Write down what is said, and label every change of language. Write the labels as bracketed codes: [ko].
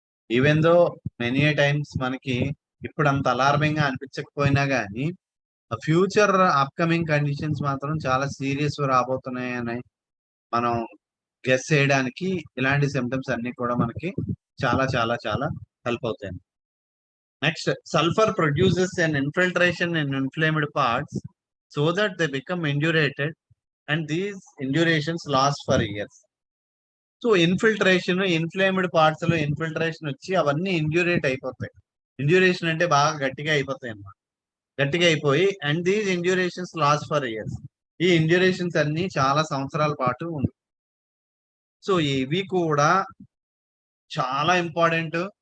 [te] Even though many times మనకి ఇప్పుడు అంత అలార్మింగ్ గా అనిపించకపోయినా గానీ ఫ్యూచర్ అప్కమింగ్ కండిషన్స్ మాత్రం చాలా సీరియస్ రాబోతున్నాయని మనం గెస్ చేయడానికి ఇలాంటి సిమ్టమ్స్ అన్ని కూడా మనకి చాలా చాలా చాలా హెల్ప్ అవుతాయి. [en] Next, sulphur produces an infiltration in inflamed parts so that they become indurated and these indurations last for years. [te] So infiltration, inflamed parts లో ఇన్ఫిల్ట్రేషన్ వచ్చి అవన్నీ ఇండ్యూరేట్ అయిపోతాయి. ఇండ్యూరేషన్ అంటే బాగా గట్టిగా అయిపోతాయి అన్నమాట. గట్టిగా అయిపోయి [en] And these indurations last for years. [te] ఈ ఇండ్యూరేషన్స్ అన్ని చాలా సంవత్సరాల పాటు ఉంది. సో ఇవి కూడా చాలా ఇంపార్టెంట్.